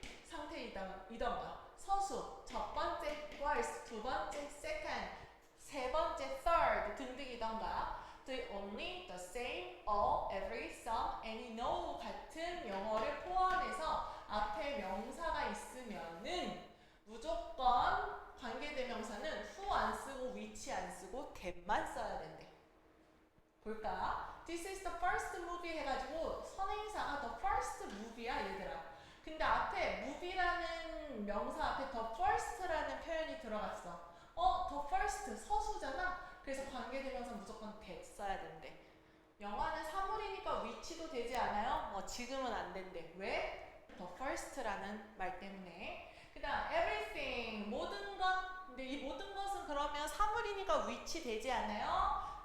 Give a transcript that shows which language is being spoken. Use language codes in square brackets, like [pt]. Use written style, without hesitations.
[ko] 상태이던가, 서수, 첫 번째 first, 두 번째 second, 세 번째 third 등등이던가, the only, the same, all, every, some, any, no 같은 영어를 포함해서 앞에 명사가 있으면은 무조건 관계대명사는 who 안 쓰고 which 안 쓰고 that만 써야 된대. 볼까? [en] This is the first movie [ko] 해가지고 선행사가 [en] the first movie야 얘들아. [ko] 근데 앞에 movie라는 명사 앞에 the first라는 표현이 들어갔어. the first 서수잖아. 그래서 관계대명사 무조건 that 써야 된대. 영화는 사물이니까 which도 되지 않아요? 지금은 안 된대. 왜? the first라는 말 때문에. 그 다음 everything, 모든 것. 근데 이 모든 것은 그러면 사물이니까 which 되지 않아요?